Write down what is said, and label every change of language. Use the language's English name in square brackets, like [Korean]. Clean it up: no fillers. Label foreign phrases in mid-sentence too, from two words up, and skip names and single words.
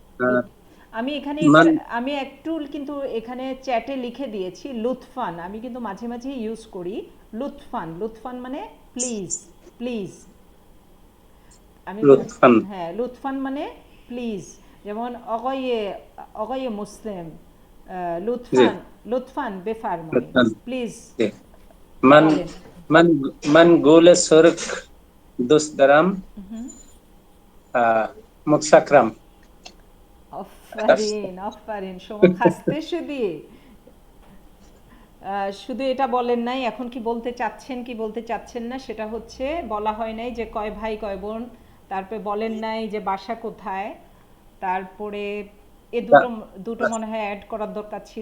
[Bangla] আমি একটু কিন্তু এখানে চ্যাটে লিখে দিয়েছি লুৎফান, আমি কিন্তু মাঝে মাঝে ইউজ করি লুৎফান মানে প্লিজ আমি হ্যাঁ লুৎফান মানে প্লিজ। যেমন [Persian] آقای مسلم لطفاً بفرمایید [Bangla] প্লিজ। [Persian] من گل سرخ دوست دارم. متشکرم. آفرین شما خسته [Bangla] শুধু এটা বলেন নাই, এখন কি বলতে চাচ্ছেন না সেটা হচ্ছে বলা হয় নাই যে কয় ভাই কয় বোন, তারপরে বলেন নাই যে বাসা কোথায়, তারপরে এ দুটো দুটো মনে হয় অ্যাড করার দরকার ছিল।